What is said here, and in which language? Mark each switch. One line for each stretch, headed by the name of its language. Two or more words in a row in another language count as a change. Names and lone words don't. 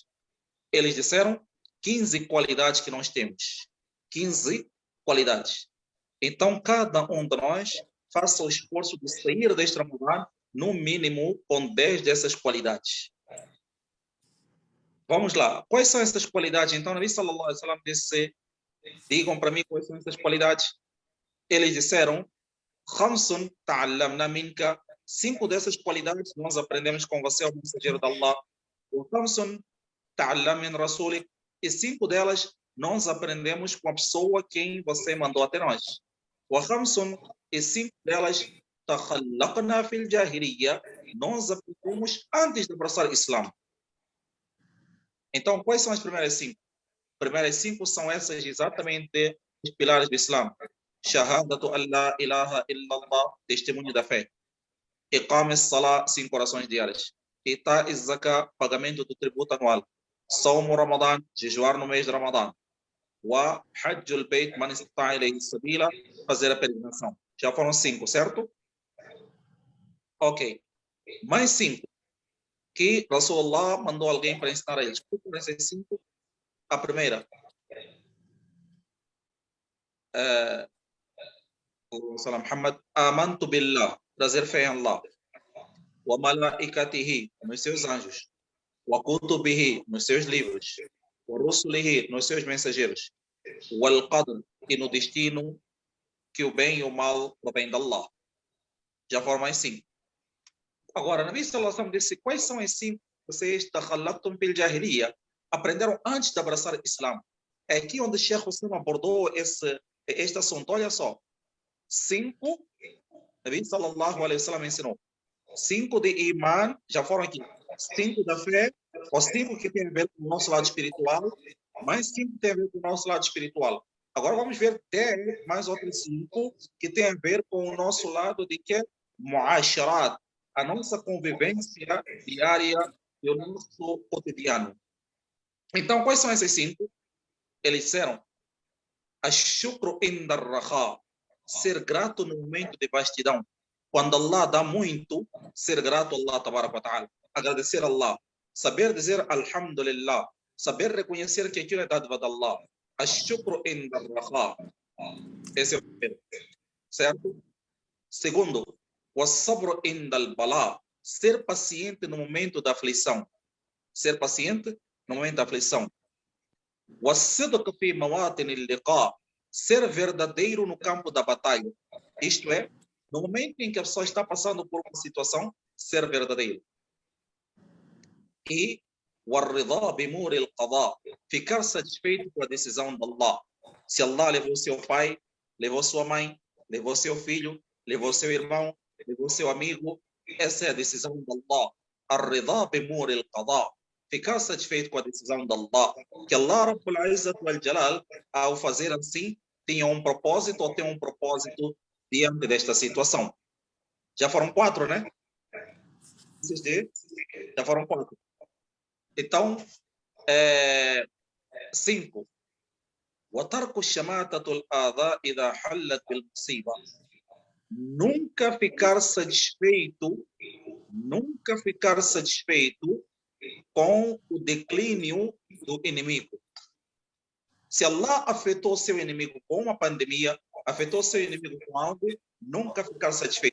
Portuguese: Eles disseram 15 qualidades que nós temos. 15 qualidades. Então, cada um de nós faça o esforço de sair deste Ramadã, no mínimo, com 10 dessas qualidades. Vamos lá. Quais são essas qualidades? Então,
Arabic: نبي صلى الله عليه وسلم
Portuguese: disse: digam para mim quais são essas qualidades. Eles disseram:
Arabic: خمس تعلمنا منك,
Portuguese: 5 dessas qualidades nós aprendemos com você, o mensageiro de Allah.
Arabic: وَخَمْسٌ تَعَلَّمْ مِنْ رَسُولِكَ.
Portuguese: E 5 delas nós aprendemos com a pessoa quem você mandou até nós.
Arabic: وَخَمْسٌ.
Portuguese: E 5 delas
Arabic: تَخَلَّقْنَا فِي الْجَاهِلِيَّةِ.
Portuguese: Nós aprendemos antes de abraçar o Islã. Então, quais são as primeiras 5? As primeiras 5 são essas exatamente os pilares do Islã.
Arabic: شهادة أن لا إله إلا الله,
Portuguese: testemunho da fé.
Arabic: إقام الصلاة,
Portuguese: 5 orações diárias.
Arabic: إيتاء الزكاة,
Portuguese: pagamento do tributo anual.
Arabic: صوم رمضان,
Portuguese: jejuar no mês de Ramadan.
Arabic: وحج البيت من استطاع إليه سبيلا,
Portuguese: fazer a peregrinação. Já foram 5, certo? Ok. Mais 5. Que Rasulullah mandou alguém para ensinar a eles. Quais são essas 5? A primeira.
Arabic: محمد، آمنت بالله,
Portuguese: trazer fé em Allah.
Arabic: وملائكته,
Portuguese: nos seus anjos.
Arabic: وكتبه,
Portuguese: nos seus livros.
Arabic: ورسله,
Portuguese: nos seus mensageiros.
Arabic: والقدر,
Portuguese: e no destino que o bem e o mal provém de Allah. Já foram mais 5. Agora,
Arabic: نبي صلى الله عليه وسلم
Portuguese: disse, quais são as 5 que vocês
Arabic: تخلقتم في الجاهلية,
Portuguese: aprenderam antes de abraçar o Islã? É aqui onde o Sheikh Hussein abordou este assunto. Olha só. 5,
Arabic: نبي صلى الله عليه وسلم
Portuguese: ensinou. 5 de iman, já foram aqui. 5 da fé, os 5 que tem a ver com o nosso lado espiritual, mais 5 que tem a ver com o nosso lado espiritual. Agora vamos ver 10 mais outros 5 que tem a ver com o nosso lado de que? Mu'asharat, a nossa convivência diária e o nosso cotidiano. Então, quais são esses 5? Eles disseram:
Arabic: الشكر عند الرخاء,
Portuguese: ser grato no momento de vastidão. Quando Allah dá muito, ser grato a
Arabic: الله تبارك وتعالى.
Portuguese: Agradecer a Allah. Saber dizer alhamdulillah. Saber reconhecer que aquilo é dádiva de Allah.
Arabic: الشكر عند الرخاء.
Portuguese: Esse é o primeiro. Certo? Segundo,
Arabic: والصبر عند البلاء.
Portuguese: Ser paciente no momento da aflição. Ser paciente no momento da aflição.
Arabic: والصدق في مواطن اللقاء.
Portuguese: Ser verdadeiro no campo da batalha. Isto é, no momento em que a pessoa está passando por uma situação, ser verdadeiro.
Arabic: E والرضا بمر القضاء.
Portuguese: Ficar satisfeito com a decisão de Allah. Se Allah levou seu pai, levou sua mãe, levou seu filho, levou seu irmão, levou seu amigo, essa é a decisão de Allah.
Arabic: الرضا بمر القضاء.
Portuguese: Ficar satisfeito com a decisão de Allah. Que
Arabic: الله رب العزة والجلال,
Portuguese: ao fazer assim, tinha um propósito ou tem um propósito diante desta situação. Já foram 4, né? Já foram 4. Então, 5.
Arabic: وَتَرْكُ الشَّمَاتَةُ الْآذَى إِذَا حَلَّتْ بِالْمُصِيبَةِ.
Portuguese: Nunca ficar satisfeito com o declínio do inimigo. Se Allah afetou seu inimigo com uma pandemia, afetou seu inimigo com algo, nunca ficar satisfeito.